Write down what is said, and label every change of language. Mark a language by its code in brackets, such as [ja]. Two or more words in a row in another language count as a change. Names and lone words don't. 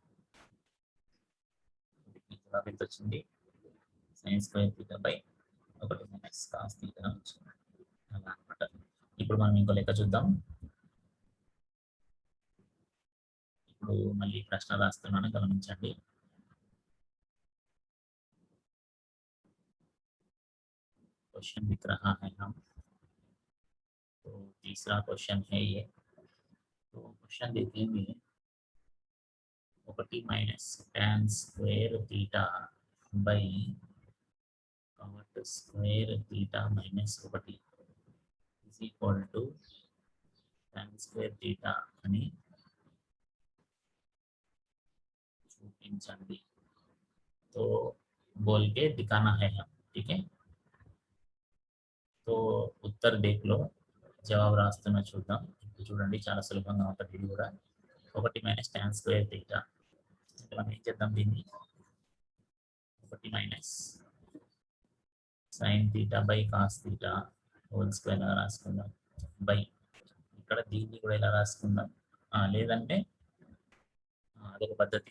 [te] ఎంత వచ్చింది, [en] sine square theta by 1 minus cos theta [te] వచ్చింది, అలా అనమాట. ఇప్పుడు మనం ఇంకో లెక్క చూద్దాం. ఇప్పుడు మళ్ళీ ప్రశ్న రాస్తున్నాను, గమనించండి. [hi] क्वेश्चन दिख रहा है हम, तो तीसरा क्वेश्चन है ये. तो क्वेश्चन देखेंगे, [en] 1 minus tan square theta by cot square theta minus 1 is equal to tan square theta [te] అని చూపించండి. [hi] तो बोल के दिखाना है हम, ठीक है. तो उत्तर देख लो, [te] జవాబు రాస్తున్నా చూద్దాం. ఇప్పుడు చూడండి, చాలా సులభంగా ఉంటుంది ఇది కూడా. [en] 1 minus tan square theta [te] అంటే మనం ఏం చేద్దాం, దీన్ని [en] 1 minus sine theta by cos theta whole square [te] లా రాసుకుందాం, బై ఇక్కడ దీన్ని కూడా ఇలా రాసుకుందాం, లేదంటే అదొక పద్ధతి.